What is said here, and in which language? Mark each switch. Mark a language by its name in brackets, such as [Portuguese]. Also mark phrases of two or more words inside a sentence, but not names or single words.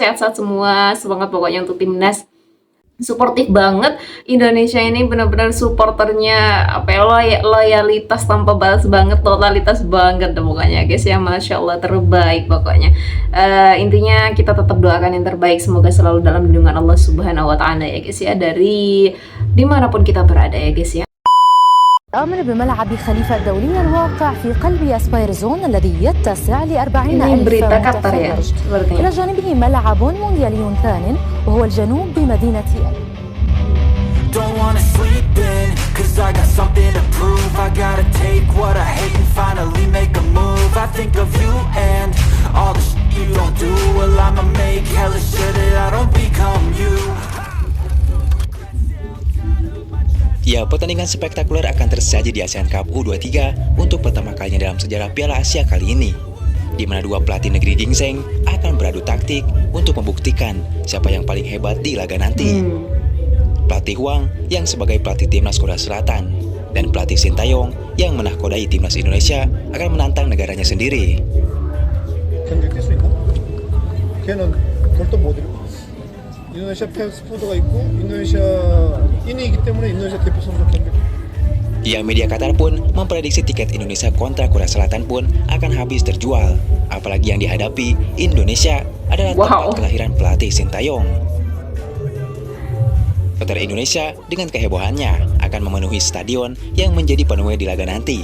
[Indonesian] Sehat-sehat semua, semangat pokoknya untuk timnas. Suportif banget Indonesia ini, benar-benar supporternya apa ya, loyalitas tanpa batas banget, totalitas banget pokoknya guys ya, [Arabic] ما شاء الله [Indonesian] terbaik pokoknya. Intinya kita tetap doakan yang terbaik, semoga selalu dalam lindungan [Arabic] الله سبحانه وتعالى [Indonesian] ya guys ya, dari dimanapun kita berada ya guys ya. [Arabic] أمر بملعب خليفة الدولي الواقع في قلب أسباير زون الذي يتسع ل40,000 متفرج. إلى جانبه ملعب مونديالي ثان وهو الجنوب بمدينة [English] Don't wanna sleep in, cause I got something to prove. I gotta take what I hate and finally make a move. I think of you and all the shit you don't do. Well, I'ma make hella sure that I don't become you. [Indonesian] Ya, pertandingan spektakuler akan tersaji di ASEAN Cup U23 untuk pertama kalinya dalam sejarah Piala Asia kali ini, di mana dua pelatih negeri gingseng akan beradu taktik untuk membuktikan siapa yang paling hebat di laga nanti. Pelatih Hwang yang sebagai pelatih timnas Korea Selatan dan pelatih Sintayong yang menahkodai timnas Indonesia akan menantang negaranya sendiri. [Korean] 경기 뛸 수 있나? 걔는 골도 못 잃고 인도네시아 패스포드가 있고 인도네시아 인이기 때문에 인도네시아 대표 선수 경기. [Indonesian] Ya, media Qatar pun memprediksi tiket Indonesia kontra Korea Selatan pun akan habis terjual. Apalagi yang dihadapi Indonesia adalah tempat kelahiran pelatih Sintayong. Supporter Indonesia dengan kehebohannya akan memenuhi stadion yang menjadi penuh di laga nanti.